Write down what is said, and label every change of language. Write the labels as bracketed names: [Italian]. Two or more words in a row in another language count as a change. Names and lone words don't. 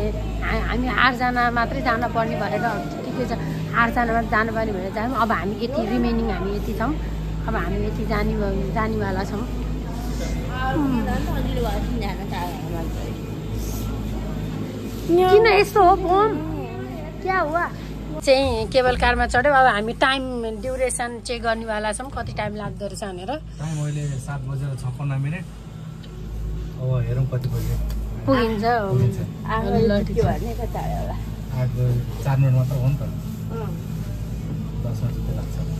[Nepali] हामी 8जना मात्रै जान पर्ने भनेर ठिकै छ, 8जना मात्रै जानुपर्ने भनेर जायौँ। अब हामी यति रिमेनिङ हामी यति छौँ। अब हामी यति जानेवाला छौँ। किन यस्तो हो पम? [Hindi] क्या हुआ? [Nepali] चाहिँ केबल कारमा चढ्यो। अब हामी [English] time duration check [Nepali] गर्नेवाला छौँ, कति टाइम लाग्दो रहेछ भनेर। अहिले 7:56 अब हेरौँ कति बजे पुगिन्छ। 4 मिनट मात्र हो नि त, 10 मिनट जति लाग्छ।